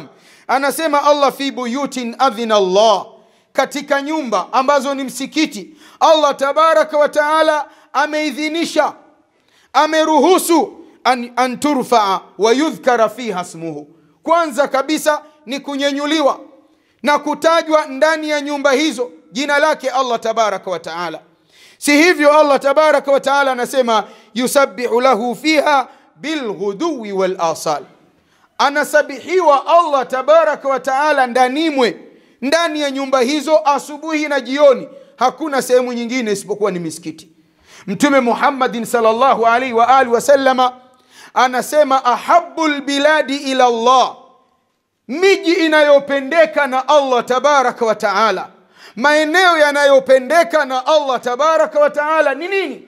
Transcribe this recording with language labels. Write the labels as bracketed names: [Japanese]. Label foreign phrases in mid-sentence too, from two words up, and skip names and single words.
[Swahili] Anasema Allah, [Arabic] في بيوت أذن الله, [Swahili] katika nyumba ambazo ni msikiti [Arabic] الله تبارك وتعالى [Swahili] ameidhinisha, ameruhusu [Arabic] أن ترفع ويذكر فيها اسمه. [Swahili] Kwanza kabisa ni kunyenyuliwa na kutajwa ndani ya nyumba hizo jina lake [Arabic] الله تبارك وتعالى. [Swahili] Si hivyo, [Arabic] الله تبارك وتعالى [Swahili] anasema [Arabic] يسبح له فيها بالغدو والآصال, [Swahili] anasabihiwa [Arabic] الله تبارك وتعالى [Swahili] ndani ya nyumba hizo asubuhi na jioni. Hakuna sehemu nyingine isipokuwa ni misikiti. Mtume Muhammadin [Arabic] صلى الله عليه وعلى آله وسلم [Swahili] anasema [Arabic] أحب البلاد إلى الله, [Swahili] miji inayopendeka na [Arabic] الله تبارك وتعالى, [Swahili] maeneo yanayopendeka na [Arabic] الله تبارك وتعالى [Swahili] ni nini?